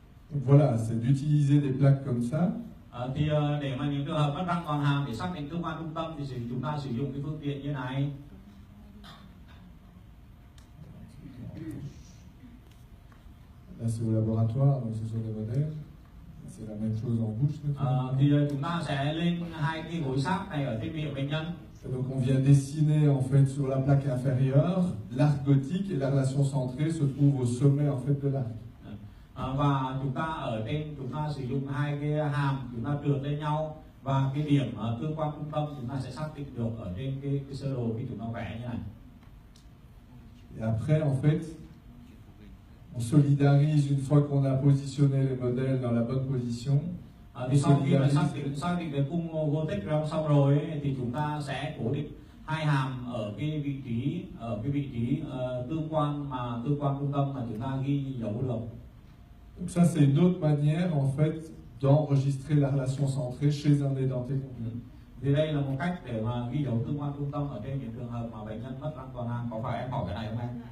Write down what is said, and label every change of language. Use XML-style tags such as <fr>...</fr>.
<fr>Donc voilà, c'est d'utiliser des plaques comme ça.</fr> <vi>Thì để mà những trường hợp mất răng toàn hàm để xác định tương quan trung tâm thì chúng ta sử dụng cái phương tiện như này.</vi> <fr>Là c'est au laboratoire, donc ce sont des modèles. C'est la même chose en bouche.</fr> <vi>Thì chúng ta sẽ lên hai cái gối sát này ở trên miệng bệnh nhân.</vi> <fr>Et donc on vient dessiner en fait sur la plaque inférieure l'arc gothique et la relation centrée se trouve au sommet en fait de l'arc.</fr> <vi>Và chúng ta ở trên chúng ta sử dụng hai cái hàm chúng ta trượt lên nhau và cái điểm tương quan trung tâm chúng ta sẽ xác định được ở trên cái sơ đồ khi chúng ta vẽ như này.</vi> <fr>Et après en fait on solidarise une fois qu'on a positionné les modèles dans la bonne position.</fr> <vi>Thì sau khi mà xác định cái cung vô tích xong rồi ấy, thì chúng ta sẽ cố định hai hàm ở cái vị trí tương quan trung tâm mà chúng ta ghi dấu được.</vi> <fr>Donc ça c'est une autre manière en fait d'enregistrer la relation centrée chez un édenté complet.</fr> <vi>Thì đây là một cách để mà ghi dấu tương quan trung tâm ở trên những trường hợp mà bệnh nhân mất răng toàn hàm. Có phải em hỏi cái này không em?</vi>